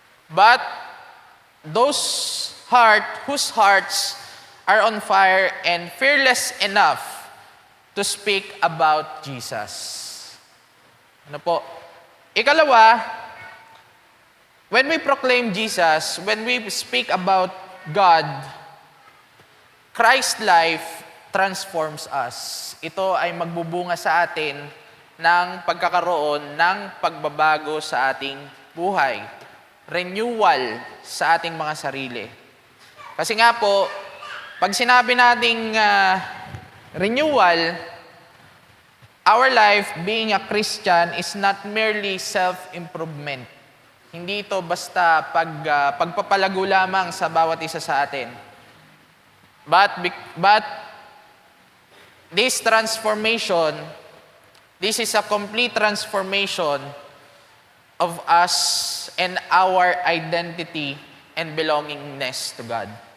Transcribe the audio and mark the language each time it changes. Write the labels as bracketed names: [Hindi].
[English] But those whose hearts are on fire and fearless enough to speak about Jesus. [Filipino] Ano po? Ikalawa, [English] when we proclaim Jesus, when we speak about God, Christ's life transforms us. [Filipino] Ito ay magbubunga sa atin ng pagkakaroon ng pagbabago sa ating buhay. Renewal sa ating mga sarili. Kasi nga po, pag sinabi nating [English] renewal, our life being a Christian is not merely self-improvement. [Filipino] Hindi ito basta pagpapalago lamang sa bawat isa sa atin. [English] But this transformation, this is a complete transformation of us and our identity and belongingness to God.